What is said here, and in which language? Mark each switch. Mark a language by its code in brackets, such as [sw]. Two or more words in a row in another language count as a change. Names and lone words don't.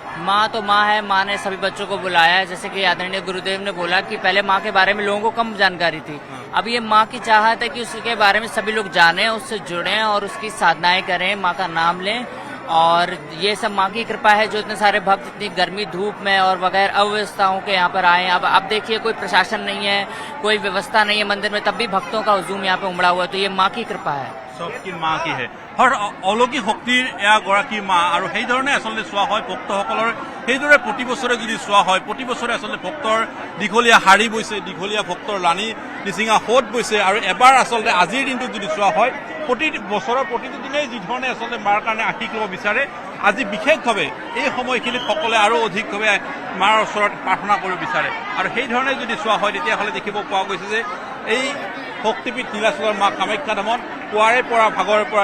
[hi] माँ तो माँ है माँ ने सभी बच्चों को बुलाया है जैसे कि आदरणीय गुरुदेव ने बोला कि पहले माँ के बारे में लोगों को कम जानकारी थी अब ये माँ की चाहत है कि उसके बारे में सभी लोग जानें उससे जुड़ें और उसकी साधनाएं करें माँ का नाम लें और ये सब माँ की कृपा है जो इतने सारे भक्त इतनी गर्मी धूप में और बगैर अव्यवस्थाओं के यहाँ पर आए अब देखिए कोई प्रशासन नहीं है कोई व्यवस्था नहीं है मंदिर में तब भी भक्तों का हुजूम यहाँ पे उमड़ा हुआ है तो ये माँ की कृपा है सबकी माँ की है और अलौकिक [as] शक्तिर एगৰাকী মা আৰু সেইধৰণে আচলতে চোৱা হয় ভক্তসকলৰ সেইদৰে প্ৰতি বছৰে যদি চোৱা হয় প্ৰতি বছৰে আচলতে ভক্তৰ দীঘলীয়া শাৰী বৈছে দীঘলীয়া ভক্তৰ লানি নিচিঙা সোঁত বৈছে আৰু এবাৰ আচলতে আজিৰ দিনটোত যদি চোৱা হয় প্ৰতি বছৰৰ প্ৰতিটো দিনেই যি ধৰণে আচলতে মাৰ কাৰণে আশীষ ল'ব বিচাৰে আজি বিশেষভাৱে এই সময়খিনিত সকলে আৰু অধিকভাৱে মাৰ ওচৰত প্ৰাৰ্থনা কৰিব বিচাৰে আৰু সেই ধৰণে যদি চোৱা হয় তেতিয়াহ'লে দেখিব পোৱা গৈছে যে এই শক্তিপীঠ নীলাচলৰ মা কামাখ্যা ধামত পুৱাৰে পৰা ভাগৰে পৰা